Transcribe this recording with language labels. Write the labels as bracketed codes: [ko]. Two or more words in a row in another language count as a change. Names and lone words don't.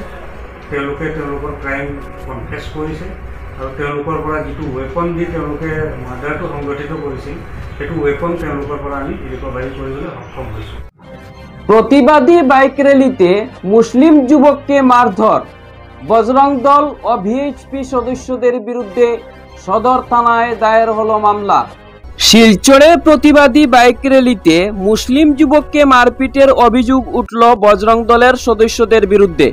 [as] তেওঁলোকে তেওঁলোকৰ [en] crime confess [as] কৰিছে আৰু তেওঁলোকৰ পৰা যিটো ৱেপন দি তেওঁলোকে মাৰ্ডাৰটো সংগঠিত কৰিছিল সেইটো ৱেপন তেওঁলোকৰ পৰা আমি ৰিকভাৰী কৰিবলৈ সক্ষম হৈছোঁ। [bn] প্রতিবাদী বাইক র্যালিতে মুসলিম যুবককে মারধর, বজরং দল ও ভিএইচপি সদস্যদের বিরুদ্ধে সদর থানায় দায়ের হলো মামলা। শিলচরে প্রতিবাদী বাইক র্যালিতে মুসলিম যুবককে মারপিটের অভিযোগ উঠল বজরং দলের সদস্যদের বিরুদ্ধে।